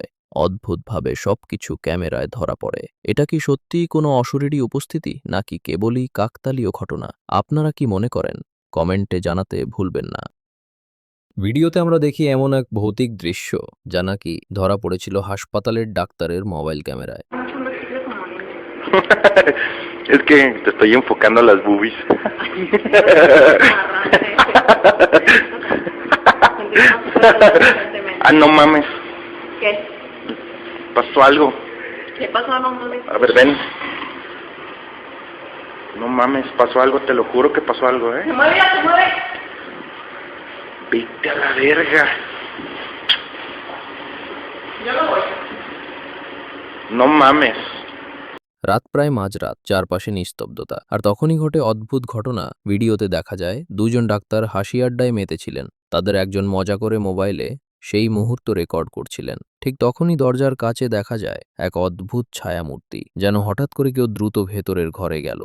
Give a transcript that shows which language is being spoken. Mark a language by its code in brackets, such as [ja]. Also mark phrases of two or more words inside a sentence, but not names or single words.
[bn] অদ্ভুতভাবে সবকিছু ক্যামেরায় ধরা পড়ে। এটা কি সত্যিই কোনো অশরীরী উপস্থিতি, নাকি কেবলই কাকতালীয় ঘটনা? আপনারা কি মনে করেন? কমেন্টে জানাতে ভুলবেন না। ভিডিওতে আমরা দেখি এমন এক ভৌতিক দৃশ্য যা নাকি ধরা পড়েছিল হাসপাতালের ডাক্তারের মোবাইল ক্যামেরায়। [es] Es que te estoy enfocando a las boobies. Ah, no mames. ¿Qué? Pasó algo. ¿Qué pasó? No mames. A ver, ven. No mames, pasó algo, te lo juro que pasó algo, Se mueve, ya se mueve. Vete a la verga. Yo no voy. No mames. [bn] রাত প্রায় মাঝরাত, চারপাশে নিস্তব্ধতা। আর তখনই ঘটে অদ্ভুত ঘটনা। ভিডিওতে দেখা যায় দুজন ডাক্তার হাসি আড্ডায় মেতেছিলেন। তাদের একজন মজা করে মোবাইলে সেই মুহূর্ত রেকর্ড করছিলেন। ঠিক তখনই দরজার কাছে দেখা যায় এক অদ্ভুত ছায়ামূর্তি, যেন হঠাৎ করে কেউ দ্রুত ভেতরের ঘরে গেল।